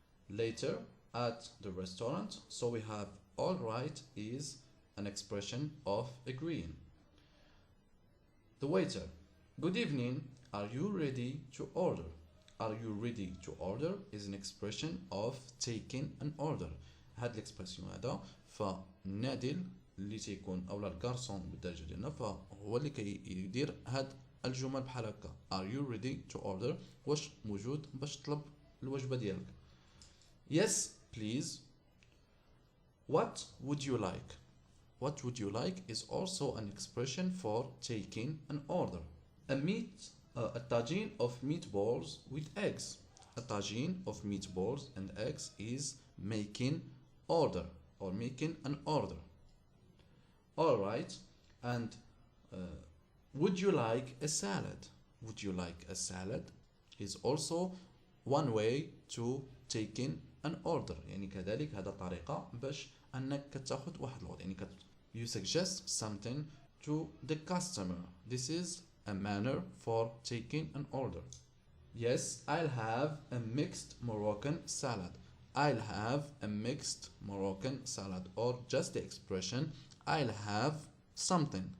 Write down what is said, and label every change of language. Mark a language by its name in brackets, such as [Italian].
[English] Later at the restaurant. So we have alright is an expression of agreeing. The waiter. Good evening. Are you ready to order? Are you ready to order is an expression of taking an order. [Arabic] هاد الاكسبرسيون هذا فالنادل اللي تيكون اولا الكارسون بالدرجه ديالنا فهو اللي كيدير هاد الجمل بحال هكا. [English] Are you ready to order؟ [Arabic] واش موجود باش تطلب الوجبه ديالك. [English] Yes, please. What would you like? What would you like is also an expression for taking an order. A tagine of meatballs with eggs. A tagine of meatballs and eggs is making order or making an order. Alright, and would you like a salad? Would you like a salad is also one way to taking an order. [Arabic] يعني كذلك هذا طريقة باش أنك تاخد واحد الوضع. [English] يعني you suggest something to the customer. This is a manner for taking an order. Yes, I'll have a mixed Moroccan salad. I'll have a mixed Moroccan salad, or just the expression I'll have something.